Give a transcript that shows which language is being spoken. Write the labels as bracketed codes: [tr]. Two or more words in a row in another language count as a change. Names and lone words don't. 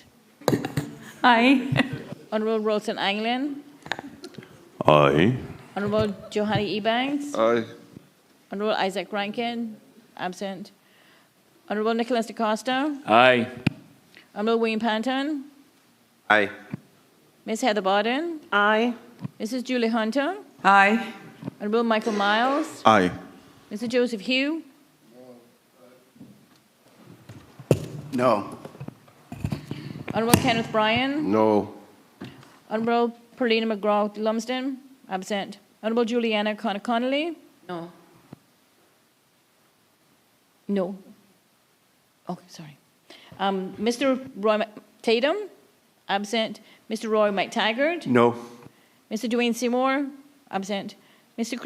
[en] Aye. Honorable Rosen Anglin. Aye. Honorable Johanny Ebanks. Aye. Honorable Isaac Rankin. Absent. Honorable Nicholas DaCosta. Aye. Honorable William Panton. Aye. Ms. Heather Borden. Aye. Mrs. Julie Hunter. Aye. Honorable Michael Miles. Aye. Mr. Joseph Hugh. No. Honorable Kenneth Bryan. No. Honorable Perlina McGraw Lumsden. Absent. Honorable Juliana Connolly. No. No. Oh, sorry. Mr. Roy Tatum. Absent. Mr. Roy McTaggart. No. Mr. Dwayne Seymour. Absent. Mr.